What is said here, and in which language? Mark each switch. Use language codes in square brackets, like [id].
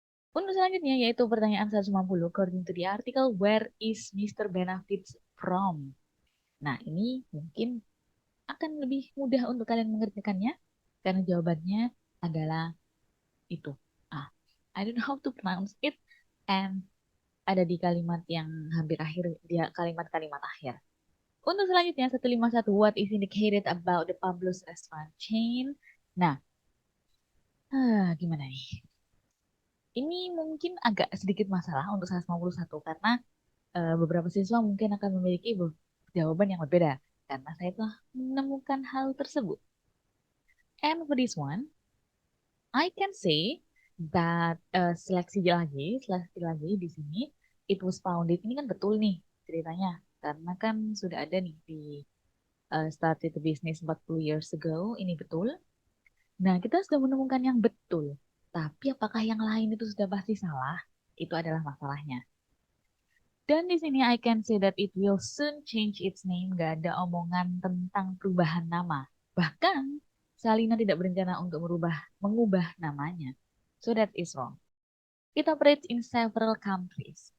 [id] Untuk selanjutnya yaitu pertanyaan 150. [en] According to the article, where is Mr. Benefits from? [id] Nah, ini mungkin akan lebih mudah untuk kalian mengerjakannya karena jawabannya adalah itu. Ah, [en] I don't know how to pronounce it, and [id] ada di kalimat yang hampir akhir, dia kalimat-kalimat akhir. Untuk selanjutnya [en] 151, what is indicated about the Pablo's restaurant chain? [id] Nah, gimana nih? Ini mungkin agak sedikit masalah untuk 151 karena beberapa siswa mungkin akan memiliki jawaban yang berbeda karena saya telah menemukan hal tersebut. [en] And for this one, I can say that [id] seleksi lagi di sini, [en] it was founded. [id] Ini kan betul nih ceritanya, karena kan sudah ada nih di [en] started the business 40 years ago. [id] Ini betul. Nah, kita sudah menemukan yang betul. Tapi apakah yang lain itu sudah pasti salah? Itu adalah masalahnya. Dan di sini [en] I can say that it will soon change its name. [id] Gak ada omongan tentang perubahan nama. Bahkan Salina tidak berencana untuk mengubah namanya. [en] So that is wrong. It operates in several countries.